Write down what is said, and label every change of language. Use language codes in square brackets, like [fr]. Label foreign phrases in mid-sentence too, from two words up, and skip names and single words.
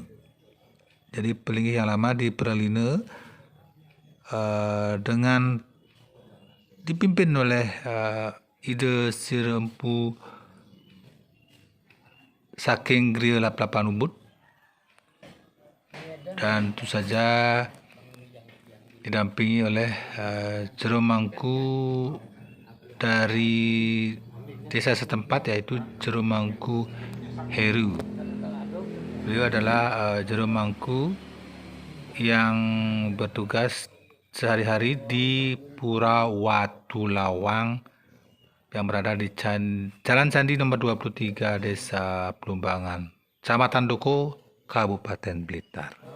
[id] Jadi pelinggih yang lama dipereline dengan dipimpin oleh Ide Sir Empu saking Griya Laplapan Ubud, dan tentu saja didampingi oleh jero mangku dari desa setempat, yaitu jero mangku Heru. Beliau adalah jero mangku yang bertugas sehari-hari di Pura Watulawang yang berada di Jalan Candi nomor 23, Desa Plumbangan, Kecamatan Doko, Kabupaten Blitar.